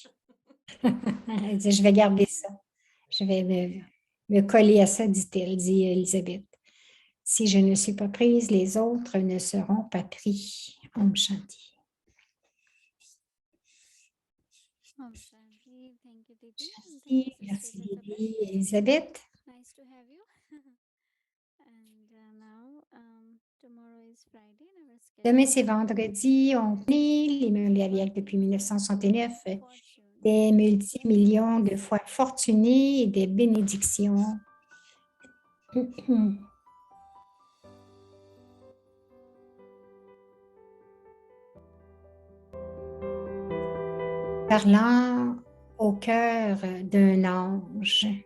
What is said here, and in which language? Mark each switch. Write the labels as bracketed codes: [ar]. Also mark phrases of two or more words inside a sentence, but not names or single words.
[fr] Elle dit je vais garder ça. Je vais me coller à ça, dit-elle, dit Elisabeth. Si je ne suis pas prise, les autres ne seront pas pris. [sa] Om Shanti. Om Shanti. [en] Thank you, Didi. And thank [fr] Merci, [en] you, [fr] merci [en] Sister Isabel. [fr] Lydie et Elisabeth. [en] Nice to have you. And now, tomorrow is Friday. And our [fr] Demain, [en] schedule [fr] c'est vendredi. On connaît les Murliaviacs depuis 1969. [en] fortune. [fr] Des multimillions de fois fortunés et des bénédictions. Parlant au cœur d'un ange.